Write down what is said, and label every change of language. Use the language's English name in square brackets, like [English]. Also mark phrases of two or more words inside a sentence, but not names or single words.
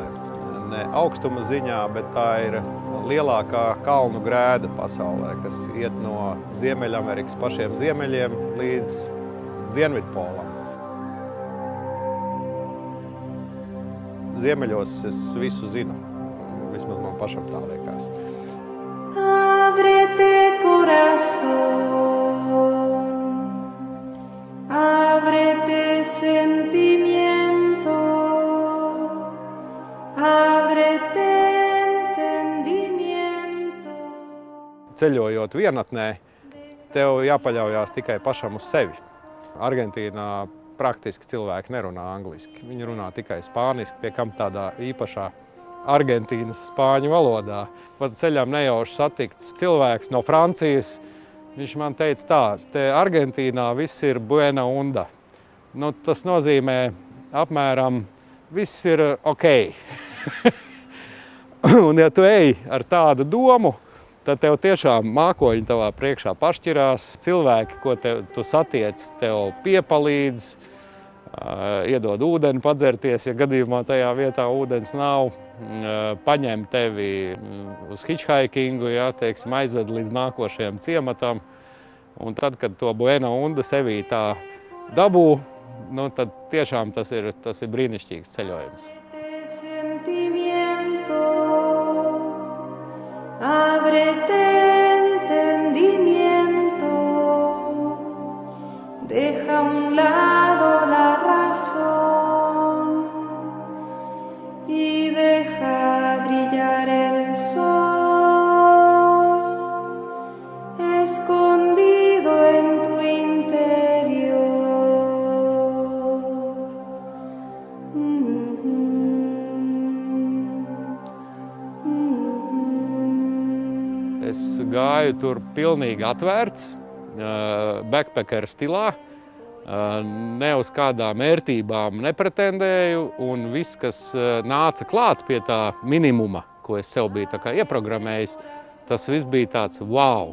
[Latvian] Ne augstuma ziņā, bet tā ir lielākā kalnu grēda pasaulē, kas iet no Ziemeļamerikas pašiem ziemeļiem līdz Dienvidpolam. Ziemeļos es visu zinu, vismaz man pašam tā liekas. [Spanish] Ábrete corazón, ábrete sentimiento, ábrete entendimiento. [Latvian] Ceļojot vienatnē, tev jāpaļaujās tikai pašam uz sevi. Argentīnā praktiski cilvēki nerunā angliski. Viņi runā tikai spāniski, pie kam tādā īpašā Argentīnas spāņu valodā. Pat ceļām nejauši satikts cilvēks no Francijas. Viņš man teica tā, te Argentīnā viss ir [Spanish] buena onda. [Latvian] Nu, tas nozīmē apmēram viss ir ok. Un ja tu ej ar tādu domu, tad tev tiešām mākoņi tavā priekšā pašķirās. Cilvēki, ko tu satiec, tev piepalīdz, iedod ūdeni padzerties, ja gadījumā tajā vietā ūdens nav, paņem tevi uz hitchhikingu, ja, teiksim, aizved līdz nākošajam ciematam. Un tad, kad to [Spanish] buena onda [Latvian] sevī tā dabū, nu, tad tiešām tas ir brīnišķīgs ceļojums. [Spanish] Ábrete entendimiento, deja a un lado la razón y deja brillar el sol escondido en tu interior. [Latvian] Es gāju tur pilnīgi atvērts, backpacker stilā, ne uz kādām ērtībām nepretendēju, un viss, kas nāca klāt pie tā minimuma, ko es sev biju tā kā ieprogrammējis, tas viss bija tāds wow.